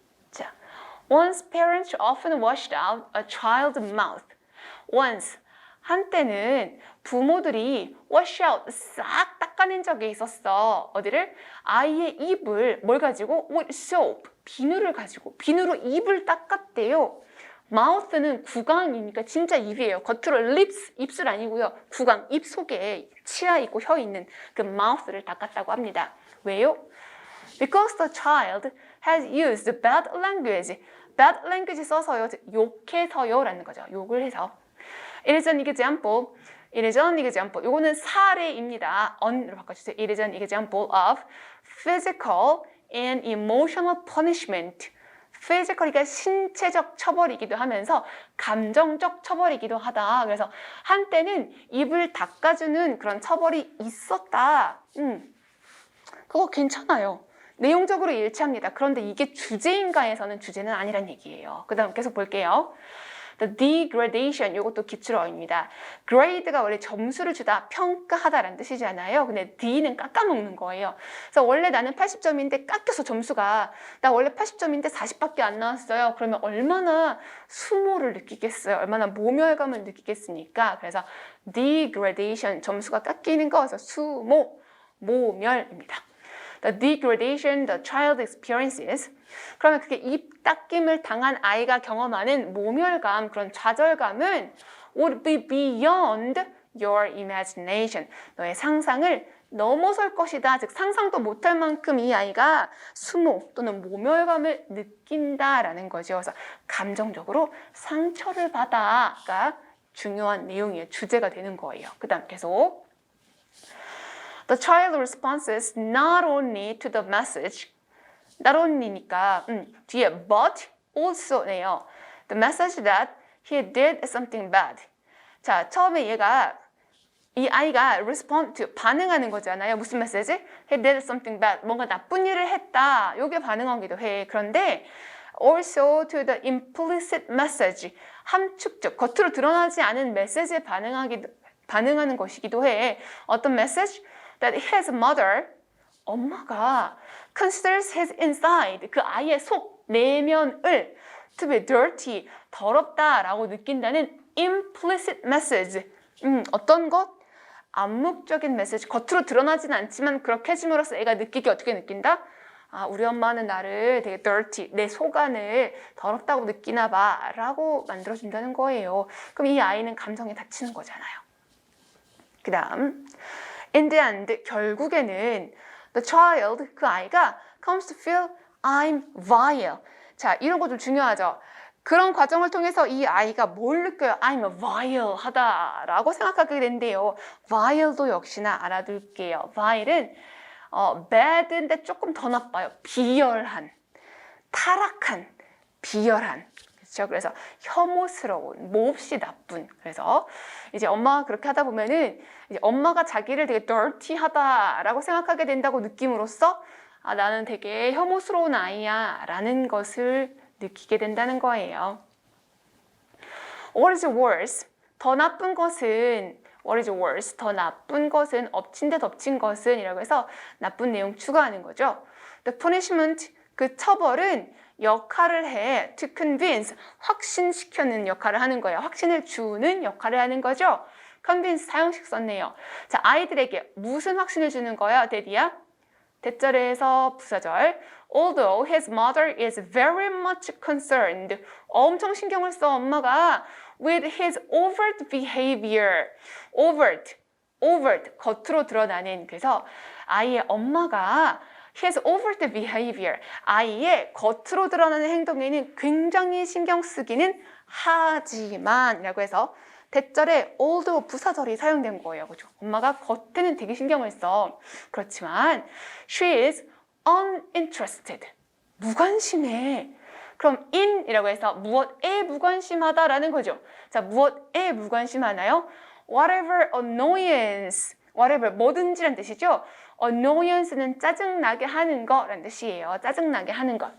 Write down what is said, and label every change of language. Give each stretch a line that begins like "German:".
English: 자, Once parents often washed out a child's mouth.
Korean: Once, 한때는 부모들이 wash out, 싹 닦아낸 적이 있었어. 어디를? 아이의 입을 뭘 가지고?
English: With soap,
Korean: 비누를 가지고 비누로 입을 닦았대요. mouth는 구강이니까 진짜 입이에요. 겉으로 lips, 입술 아니고요. 구강, 입 속에 치아 있고 혀 있는 그 mouth를 닦았다고 합니다. 왜요?
English: Because the child has used bad language. bad language 써서요.
Korean: 욕해서요 라는 거죠. 욕을 해서.
English: It is an example. It is an example.
Korean: 요거는 사례입니다. on으로 바꿔주세요.
English: It is an example of physical and emotional punishment.
Korean: physical이가 신체적 처벌이기도 하면서 감정적 처벌이기도 하다. 그래서 한때는 입을 닦아주는 그런 처벌이 있었다. 그거 괜찮아요. 내용적으로 일치합니다. 그런데 이게 주제인가에서는 주제는 아니란 얘기예요. 그 다음 계속 볼게요. The degradation, 이것도 기출어입니다. grade가 원래 점수를 주다, 평가하다라는 뜻이잖아요. 근데 D는 깎아먹는 거예요. 그래서 원래 나는 80점인데 깎여서 점수가 나 원래 80점인데 40밖에 안 나왔어요. 그러면 얼마나 수모를 느끼겠어요. 얼마나 모멸감을 느끼겠습니까? 그래서 degradation, 점수가 깎이는 거, 그래서 수모, 모멸입니다.
English: The degradation the child experiences.
Korean: 그러면 그게 입 닦임을 당한 아이가 경험하는 모멸감, 그런 좌절감은
English: would be beyond your imagination.
Korean: 너의 상상을 넘어설 것이다. 즉 상상도 못할 만큼 이 아이가 수모 또는 모멸감을 느낀다라는 거죠. 그래서 감정적으로 상처를 받아가 중요한 내용이에요. 주제가 되는 거예요. 그 다음 계속.
English: The child responses not only to the message, not only니까
Korean: 뒤에
English: but also네요. The message that he did something bad.
Korean: 자, 처음에 이 아이가 respond to, 반응하는 거잖아요. 무슨 메시지?
English: He did something bad.
Korean: 뭔가 나쁜 일을 했다. 요게 반응하기도 해. 그런데
English: also to the implicit message,
Korean: 함축적, 겉으로 드러나지 않은 메시지에 반응하는 것이기도 해. 어떤 메시지?
English: That his mother, 엄마가 considers his inside,
Korean: 그 아이의 속, 내면을
English: to be dirty,
Korean: 더럽다라고 느낀다는
English: implicit message.
Korean: 어떤 것? 암묵적인 메시지. 겉으로 드러나진 않지만 그렇게 해줌으로써 애가 느끼기 어떻게 느낀다? 아, 우리 엄마는 나를 되게 dirty, 내 속안을 더럽다고 느끼나 봐 라고 만들어준다는 거예요. 그럼 이 아이는 감정에 다치는 거잖아요.
English: 그 다음 In the end,
Korean: 결국에는
English: the child,
Korean: 그 아이가
English: comes to feel I'm vile.
Korean: 자, 이런 거 좀 중요하죠. 그런 과정을 통해서 이 아이가 뭘 느껴요?
English: I'm vile
Korean: 하다라고 생각하게 된대요. vile도 역시나 알아둘게요. vile은 bad인데 조금 더 나빠요. 비열한, 타락한, 비열한. 그렇죠? 그래서 혐오스러운, 몹시 나쁜. 그래서 이제 엄마가 그렇게 하다 보면은 이제 엄마가 자기를 되게 dirty하다라고 생각하게 된다고 느낌으로써 아, 나는 되게 혐오스러운 아이야 라는 것을 느끼게 된다는 거예요.
English: What is worse?
Korean: 더 나쁜 것은
English: What is worse?
Korean: 더 나쁜 것은 엎친 데 덮친 것은 이라고 해서 나쁜 내용 추가하는 거죠.
English: The punishment,
Korean: 그 처벌은 역할을 해
English: to convince,
Korean: 확신시키는 역할을 하는 거예요. 확신을 주는 역할을 하는 거죠. convince 사형식 썼네요. 자, 아이들에게 무슨 확신을 주는 거야, 데디야? 대절에서 부사절.
English: Although his mother is very much concerned.
Korean: 엄청 신경을 써, 엄마가.
English: With his overt behavior.
Korean: overt, 겉으로 드러나는. 그래서 아이의 엄마가 his overt behavior, 아이의 겉으로 드러나는 행동에는 굉장히 신경 쓰기는 하지만 이라고 해서 대절에 although 부사절이 사용된 거예요. 그죠? 엄마가 겉에는 되게 신경을 써. 그렇지만
English: she is
Korean: uninterested. 무관심해. 그럼 in이라고 해서 무엇에 무관심하다라는 거죠. 자, 무엇에 무관심하나요?
English: Whatever annoyance, whatever
Korean: 뭐든지란 뜻이죠. annoyance는 짜증나게 하는 거라는 뜻이에요. 짜증나게 하는 것.